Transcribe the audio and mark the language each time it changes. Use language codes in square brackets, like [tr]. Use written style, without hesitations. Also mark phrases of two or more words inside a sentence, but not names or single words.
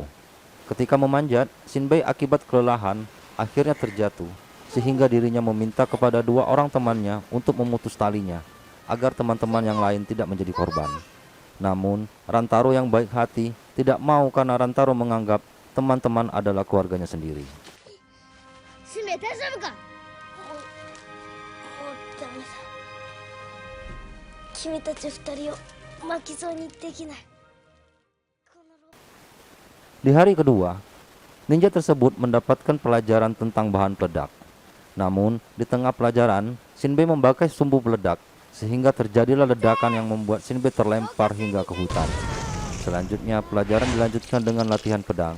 [id] Ketika memanjat, Shinbei akibat kelelahan akhirnya terjatuh, sehingga dirinya meminta kepada 2 orang temannya untuk memutus talinya, agar teman-teman yang lain tidak menjadi korban. Namun, Rantaro yang baik hati tidak mau karena Rantaro menganggap teman-teman adalah keluarganya sendiri. [ja] 使命大丈夫か。ダメだ。君たち二人を巻き添えにできない。 [id] Di hari kedua, ninja tersebut mendapatkan pelajaran tentang bahan peledak. Namun, di tengah pelajaran, Shinbei memakai sumbu peledak, sehingga terjadilah ledakan yang membuat Shinbei terlempar hingga ke hutan. Selanjutnya, pelajaran dilanjutkan dengan latihan pedang.